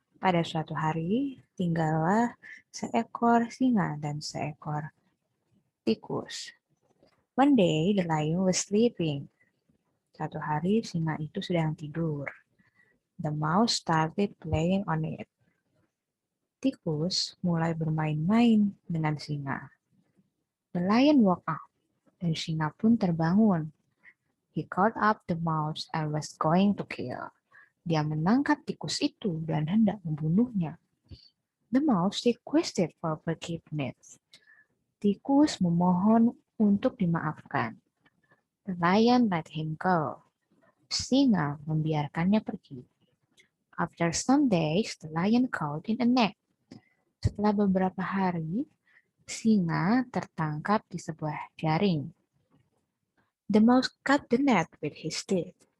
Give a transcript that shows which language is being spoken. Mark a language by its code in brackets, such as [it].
[id] Pada suatu hari, tinggallah seekor singa dan seekor tikus. [en] One day, the lion was sleeping. [id] Satu hari, singa itu sedang tidur. [en] The mouse started playing on it. [id] Tikus mulai bermain-main dengan singa. [en] The lion woke up, [id] dan singa pun terbangun. [en] He caught up the mouse and was going to kill. [id] Dia menangkap tikus itu dan hendak membunuhnya. [en] The mouse requested for forgiveness. [id] Tikus memohon untuk dimaafkan. [en] The lion let him go. [id] Singa membiarkannya pergi. [en] After some days, the lion caught in a net. [id] Setelah beberapa hari, singa tertangkap di sebuah jaring. [en] The mouse cut the net with his teeth.